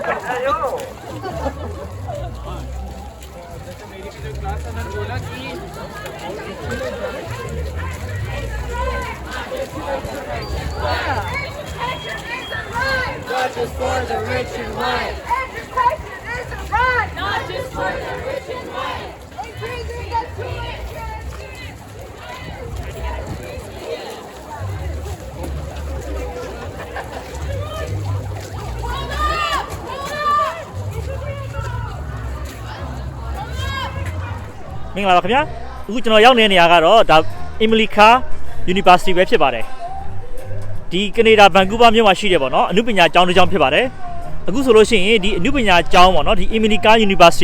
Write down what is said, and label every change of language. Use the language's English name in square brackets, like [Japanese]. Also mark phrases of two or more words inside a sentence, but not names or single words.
[English] Not just for the rich and white. Education is a right. Not just for the rich and white. Increasing the tuition. [Burmese] မင်္ဂလာပါခင်ဗျာအခုကျွန်တော်ရောက်နေတဲ့နေရာကတော့ဒါ America University ပဲဖြစ်ပါတယ်ဒီ Canada Vancouver မြို့မှာရှိတယ်ပေါ့နော်အနုပညာကျောင်းတစ်ကျောင်းဖြစ်ပါတယ်အခုဆိုလို့ရှိရင်ဒီအနုပညာကျောင်းပေါ့နော်ဒီ America University